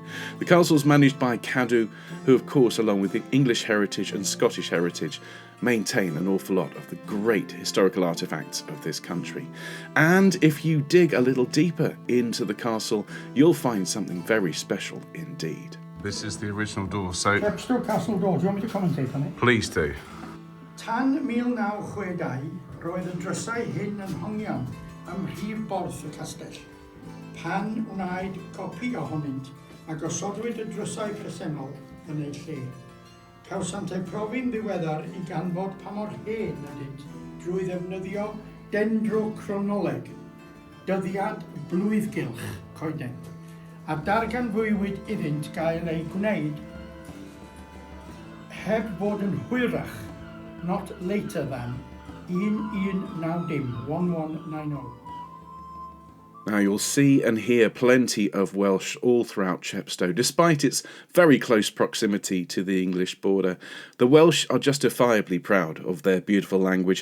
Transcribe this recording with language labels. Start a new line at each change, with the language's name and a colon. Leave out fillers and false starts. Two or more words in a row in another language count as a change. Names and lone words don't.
English: The castle's managed by Cadw, who of course, along with the English heritage and Scottish heritage, maintain an awful lot of the great historical artefacts of this country. And if you dig a little deeper into the castle, you'll find something very special indeed. This is the original door, so... Chepstow Castle Doors, do you want me to commentate on it? Please do.
Welsh: Tan 1962, roedd y drysau hyn yn hongian ym mhrif borth y castell. Pan wnaed copi ohonynt a gosodwyd y drysau presennol yn ei lle. Cawsant eu profi'n ddiweddar I ganfod pa mor hen ydynt drwy ddefnyddio dendrochronoleg, dyddiad blwyddgylch coeden, a darganfwywyd iddynt gael ei gwneud heb fod yn hwyrach,
English: not later than 1190. Now you'll see and hear plenty of Welsh all throughout Chepstow. Despite its very close proximity to the English border, the Welsh are justifiably proud of their beautiful language.